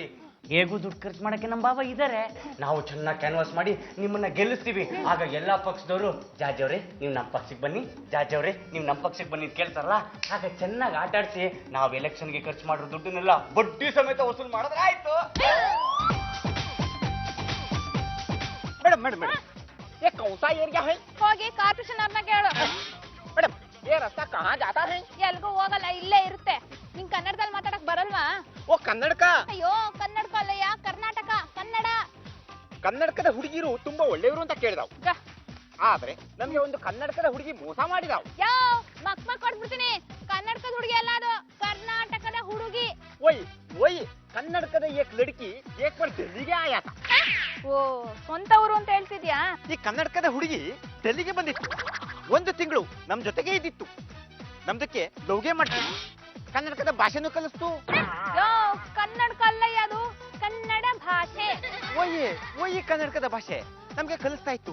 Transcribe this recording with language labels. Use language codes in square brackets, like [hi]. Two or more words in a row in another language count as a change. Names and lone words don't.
[kn] ಹೇಗೂ ದುಡ್ಡು ಖರ್ಚು ಮಾಡಕ್ಕೆ ನಮ್ಮ ಬಾಬಾ ಇದ್ದಾರೆ. ನಾವು ಚೆನ್ನಾಗಿ ಕ್ಯಾನ್ವಾಸ್ ಮಾಡಿ ನಿಮ್ಮನ್ನ ಗೆಲ್ಲಿಸ್ತೀವಿ. ಆಗ ಎಲ್ಲಾ ಪಕ್ಷದವರು ಜಾಜವ್ರೆ ನೀವು ನಮ್ಮ ಪಕ್ಷಕ್ಕೆ ಬನ್ನಿ, ಜಾಜವ್ರೆ ನೀವು ನಮ್ಮ ಪಕ್ಷಕ್ಕೆ ಬನ್ನಿ ಕೇಳ್ತಾರಲ್ಲ. ಆಗ ಚೆನ್ನಾಗಿ ಆಟ ಆಡ್ಸಿ ನಾವು ಎಲೆಕ್ಷನ್ಗೆ ಖರ್ಚು ಮಾಡಿರೋ ದುಡ್ಡನ್ನೆಲ್ಲ ಬಡ್ಡಿ ಸಮೇತ ವಸೂಲು ಮಾಡಿದ್ರೆ ಆಯ್ತು. ಮೇಡಮ್ ಮೇಡಮ್ ಮೇಡಮ್, [hi] ये कौन सा एरिया है? [kn] ಹೋಗಿ ಕಾರ್ಪೊರೇಷನ್ ಅವ್ರನ್ನ ಕೇಳು. [hi] मैडम ये रास्ता कहाँ जाता है? [kn] ಎಲ್ಗೂ ಹೋಗಲ್ಲ, ಇಲ್ಲೇ ಇರುತ್ತೆ. ನಿಂಗ್ ಕನ್ನಡದಲ್ಲಿ ಮಾತಾಡಕ್ ಬರಲ್ವಾ? [hi] वो ಕನ್ನಡ का. [kn] ಅಯ್ಯೋ ಕನ್ನಡಕ ಅಲ್ಲಯ್ಯ, ಕರ್ನಾಟಕ ಕನ್ನಡ. ಕನ್ನಡಕದ ಹುಡುಗಿರು ತುಂಬಾ ಒಳ್ಳೆಯವರು ಅಂತ ಕೇಳಿದಾವ್. ಗ. ಆದ್ರೆ ನಮ್ಗೆ ಒಂದು ಕನ್ನಡಕದ ಹುಡುಗಿ ಮೋಸ ಮಾಡಿದಾವ್. ಮಕ್ ಕೊಡ್ಬಿಡ್ತೀನಿ. ಕನ್ನಡಕದ ಹುಡುಗಿ ಅಲ್ಲ, ಅದು ಕರ್ನಾಟಕದ ಹುಡುಗಿ. [hi] वही वही ಕನ್ನಡಕದ एक लड़की एक बार दिल्लीಗೆ आया था. [kn] ಓ, ಸ್ವಂತ ಊರು ಅಂತ ಹೇಳ್ತಿದ್ಯಾ? ಈ ಕನ್ನಡಕದ ಹುಡುಗಿ ಡೆಲ್ಲಿಗೆ ಬಂದಿತ್ತು. 1 ತಿಂಗಳು ನಮ್ ಜೊತೆಗೆ ಇದ್ದಿತ್ತು. ನಮ್ದಕ್ಕೆ ಲವ್ಗೆ ಮಾಡ್ತೀವಿ. ಕನ್ನಡಕದ ಭಾಷೆನೂ ಕಲಿಸ್ತು. ಕನ್ನಡಕ ಅಲ್ಲಯ್ಯ, ಅದು ಕನ್ನಡ ಭಾಷೆ. ಓಯಿ ಕನ್ನಡಕದ ಭಾಷೆ ನಮ್ಗೆ ಕಲಿಸ್ತಾ ಇತ್ತು.